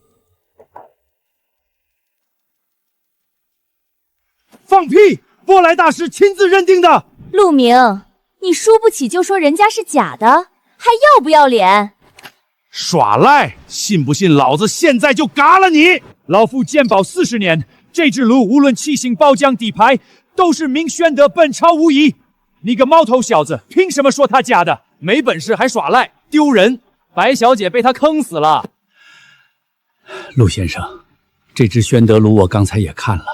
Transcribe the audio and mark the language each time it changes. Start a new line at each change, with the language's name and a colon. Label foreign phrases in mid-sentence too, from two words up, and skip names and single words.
Chinese: 放屁！波萊大師親自認定的。陸明，你輸不起就說人家是假的，還要不要臉？耍賴！信不信老子現在就嘎了你！老夫鑑寶40年，這隻爐無論器型、包漿、底牌，都是明宣德本朝無疑。你個貓頭小子，憑什麼說他假的？沒本事還耍賴，丟人！白小姐被他坑死了。陸先生，這隻宣德爐我剛才也看了。